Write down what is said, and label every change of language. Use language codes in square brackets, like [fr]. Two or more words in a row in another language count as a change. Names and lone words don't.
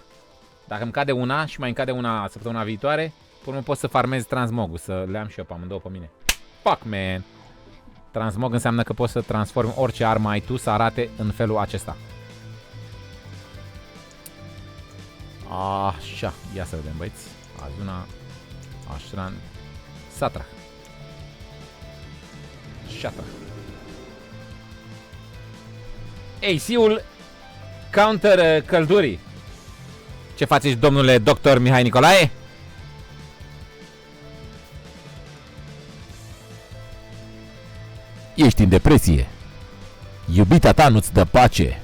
[ro] Dacă îmi cade una și mai îmi cade una săptămâna viitoare, până nu pot să farmez transmogul, să le am și eu pe amândouă pe mine. [en] Fuck, man! [ro] Transmog înseamnă că poți să transformi orice armă ai tu să arate în felul acesta. Așa, ia să vedem, băieți. Azuna, Ashran, Satra. Shatra. AC-ul counter căldurii. Ce faceți, domnule doctor Mihai Nicolae? Ești în depresie. Iubita ta nu-ți dă pace.